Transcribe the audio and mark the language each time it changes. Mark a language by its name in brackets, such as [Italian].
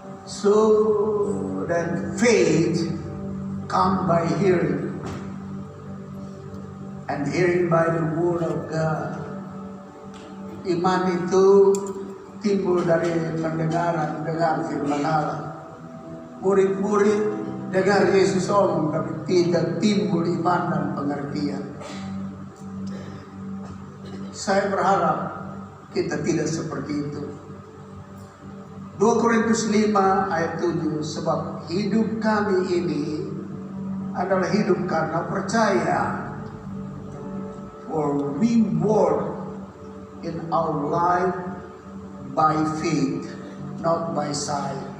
[English] So that faith come by hearing, and hearing by the word of God. [Indonesian] Iman itu timbul dari pendengaran, dengar firman Allah. Murid-murid dengar Yesus omong, tapi tidak timbul iman dan pengertian. Saya berharap kita tidak seperti itu. 2 Korintus 5 ayat 7, sebab hidup kami ini adalah hidup karena percaya. [English] For we walk in our life by faith, not by sight.